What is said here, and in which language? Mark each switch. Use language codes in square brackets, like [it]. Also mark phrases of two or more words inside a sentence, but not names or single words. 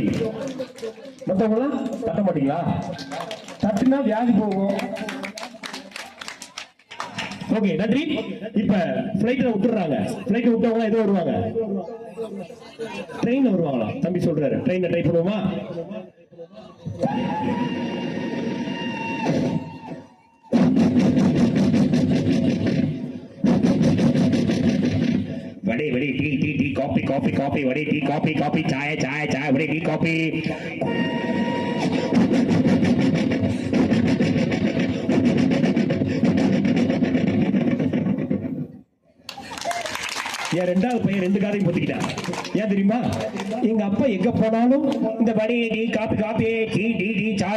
[ta] மற்றவங்களாம் தட்ட மாட்டீங்களா? தட்டுனா வியாதி போகும். ஓகே, நன்றி. இப்ப பிளைட்ல விட்டுறாங்க. பிளைட்ல விட்டவங்க ஏதோ வருவாங்க, ட்ரெயின்ல வருவாங்களா? தம்பி சொல்றாரு, ட்ரெயின்ல ட்ரை பண்ணுவோமா? [hi] वड़े वड़े टी टी टी कॉफी कॉफी कॉफी वड़े टी कॉफी कॉफी चाय चाय चाय वड़े टी कॉफी. [ta] என் 2வது பையன் 2 காதையும் பொத்திக்கிட்டான். ஏன் தெரியுமா? எங்க அப்பா எங்க போனாலும் இந்த வடை டீ காபி காபி டீ டீ டீ சாய்